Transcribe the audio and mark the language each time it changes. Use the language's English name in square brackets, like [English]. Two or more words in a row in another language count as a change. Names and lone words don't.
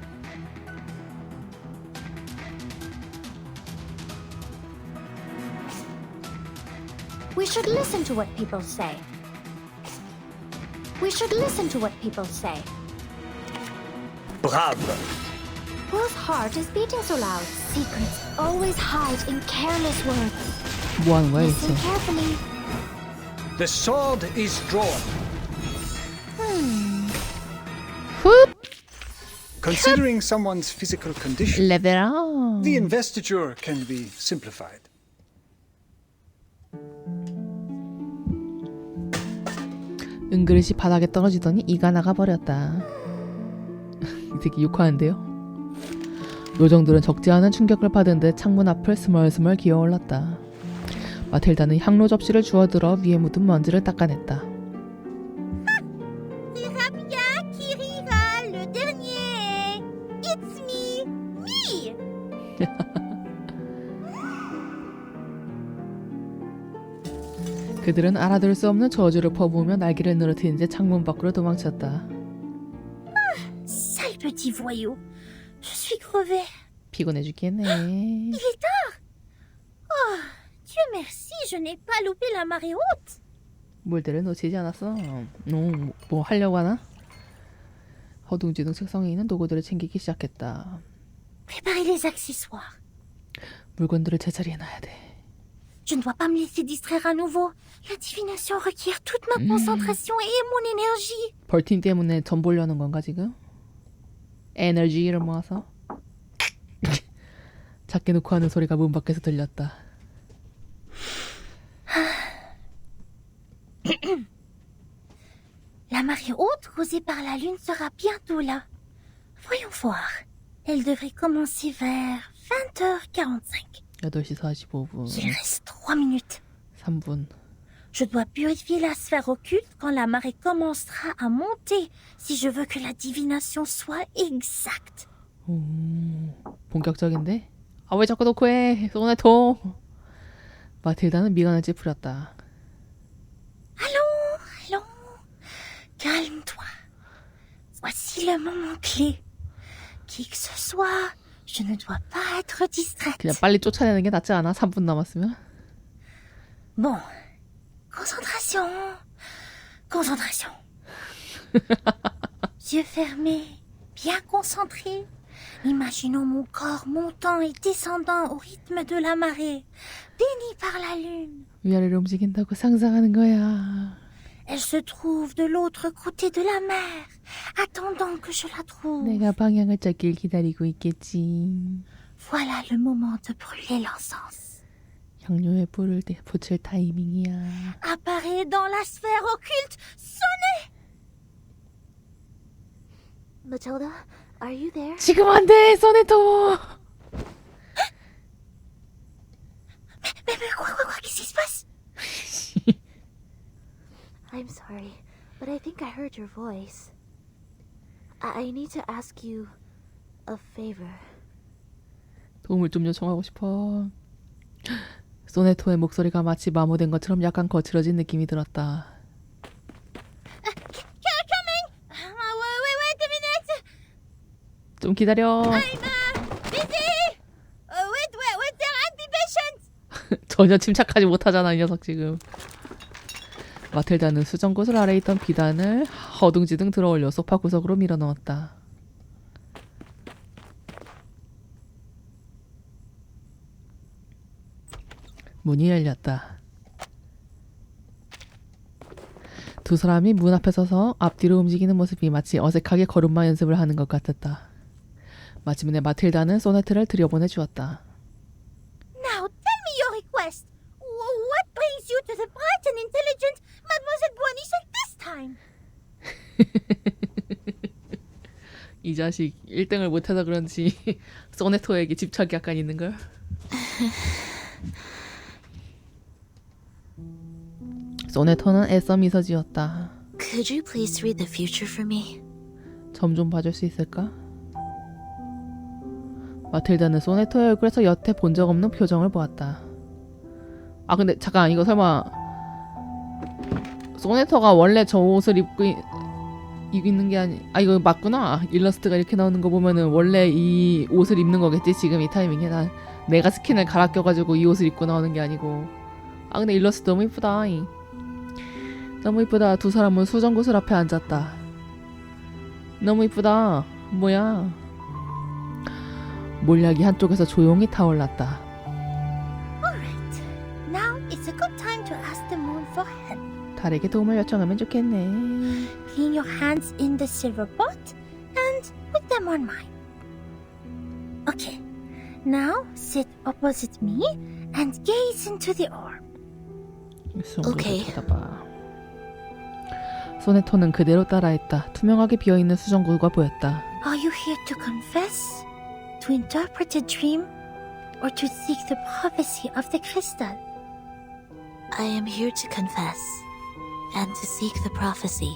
[English] We should listen to what people say. We should listen to what people say. Bravo. Whose heart is beating so loud? Secrets always hide in careless words. [Korean] 뭐 하는 거야 [English] Listen [Korean] 대체? [English] carefully. The sword is drawn. [Korean] 훗! [English] Considering someone's physical condition, [Korean] 레벨업. [English] the investiture can be simplified. [Korean] 은그릇이 바닥에 떨어지더니 이가 나가버렸다. 이 새끼 욕하는데요? 요정들은 적지 않은 충격을 받은 듯 창문 앞을 스멀스멀 기어올랐다. 마틸다는 향로 접시를 주워들어 위에 묻은 먼지를 닦아냈다. 그들은 알아들을 수 없는 저주를 퍼부으며 날개를 늘어뜨린 채 창문 밖으로 도망쳤다. [French] Sale petit voyou. Je suis crevée. [Korean] 피곤해 죽겠네. [French] Il est tard. Oh, Dieu merci, je n'ai pas loupé la marée haute. [Korean] 물들을 놓치지 않았어. 뭐 하려고 하나? 허둥지둥 책상에 있는 도구들을 챙기기 시작했다. [French] Préparez les accessoires. [Korean] 물건들을 제자리에 놔야 돼. [French] Je ne dois pas me laisser distraire à nouveau. La divination requiert toute ma concentration et mon énergie. [Korean] 벌틴 때문에 전 보려는 건가 지금? 에너지를 모아서 작게 놓고 하는 소리가 문 밖에서 들렸다. [French] La marée haute causée par la lune sera bientôt là. Voyons voir. Elle devrait commencer vers 20h45. [Korean] 8시 45분. [French] Il reste 3 minutes. [Korean] 3분. [French] Je dois purifier la sphère occulte quand la marée commencera à monter si je veux que la divination soit exacte. [Korean] 오, 본격적인데? 아, 왜 자꾸 놓고 해? 소네토. 마틸다는 미간을 찌푸렸다. [French] Allons. Calme-toi. Voici le moment clé. Qui que ce soit, je ne dois pas être distraite. [Korean] 그냥 빨리 쫓아내는 게 낫지 않아? 3분 남았으면? [French] Bon. Concentration. Yeux fermés, bien concentrés. Imaginons mon corps montant et descendant au rythme de la marée, béni par la lune. [Korean] 위아래를 움직인다고 상상하는 거야. [French] Elle se trouve de l'autre côté de la mer, attendant que je la trouve. [Korean] 내가 방향을 찾길 기다리고 있겠지. [French] Voilà le moment de brûler l'encens. [Korean] 향료에 불을 붙일 타이밍이야. [French] Apparaît dans la sphère occulte. Sonnez! [English] Matilda, are you there? [Korean] 지금 안 돼, 소네토. [French] Mais quoi, qu'est-ce qui se passe? [English] I'm sorry, but I think I heard your voice. I need to ask you a favor. [Korean] 도움을 좀 요청하고 싶어. 소네토의 목소리가 마치 마모된 것처럼 약간 거칠어진 느낌이 들었다. [English] Coming! Wait a minute! [Korean] 좀 기다려. [English] I'm busy! Wait, be patient! [Korean] 전혀 침착하지 못하잖아, 이 녀석 지금. 마틸다는 수정구슬 아래 있던 비단을 허둥지둥 들어올려 소파 구석으로 밀어넣었다. 문이 열렸다. 두 사람이 문 앞에 서서 앞뒤로 움직이는 모습이 마치 어색하게 걸음마 연습을 하는 것 같았다. 마침내 마틸다는 소네트를 들여보내 주었다. [English] Now tell me your request. What brings you to the bright and intelligent Mademoiselle Boisnichel this time? [Korean] 이 자식 1등을 못해서 그런지 소네토에게 집착이 약간 있는걸? 소네토는 애써 미소 지었다. [English] Could you please read the future for me? [Korean] 점 좀 봐줄 수 있을까? 마틸다는 소네토의 얼굴에서 여태 본 적 없는 표정을 보았다. 아 근데 잠깐 이거 설마 소네토가 원래 저 옷을 입고 있는 게 아니... 아 이거 맞구나. 일러스트가 이렇게 나오는 거 보면은 원래 이 옷을 입는 거겠지 지금 이 타이밍에. 난 내가 스킨을 갈아 껴가지고 이 옷을 입고 나오는 게 아니고. 아 근데 일러스트 너무 이쁘다. 너무 이쁘다. 두 사람은 수정구슬 앞에 앉았다. 너무 이쁘다. 뭐야. 몰약이 한쪽에서 조용히 타올랐다. [English] Alright. Now it's a good time to ask the moon for help. [Korean] 달에게 도움을 요청하면 좋겠네. [English] Clean your hands in the silver pot and put them on mine. Okay. Now sit opposite me and gaze into the orb. [Korean] 오케이. 쳐다봐. 소네토는 그대로 따라했다. 투명하게 비어있는 수정구가 보였다. [English] Are you here to confess? To interpret a dream? Or to seek the prophecy of the crystal? I am here to confess and to seek the prophecy.